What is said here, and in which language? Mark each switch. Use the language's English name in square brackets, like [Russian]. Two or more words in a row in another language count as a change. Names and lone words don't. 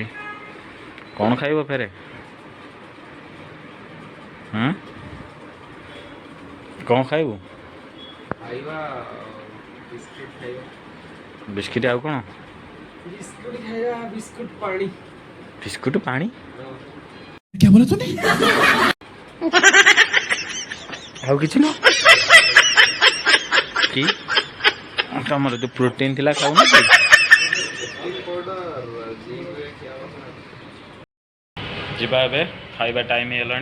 [Odia] କ'ଣ ଖାଇବ ଫେରେ? କ'ଣ ଖାଇବୁ? ଖାଇବା ବିସ୍କୁଟ ଖାଇବା। ବିସ୍କିଟ୍ ଆଉ କ'ଣ? ବିସ୍କୁଟ ଖାଇବା, ବିସ୍କୁଟ ପାଣି। ବିସ୍କୁଟ୍ ପାଣି? [Hindi] क्या बोला तूने? [Odia] ଆଉ କିଛି ନୁହଁ କି? ତମର ଯେଉଁ ପ୍ରୋଟିନ୍ ଥିଲା ଖାଉନ କି? ଯିବା ଏବେ, ଖାଇବା ଟାଇମ୍ ହେଇଗଲାଣି।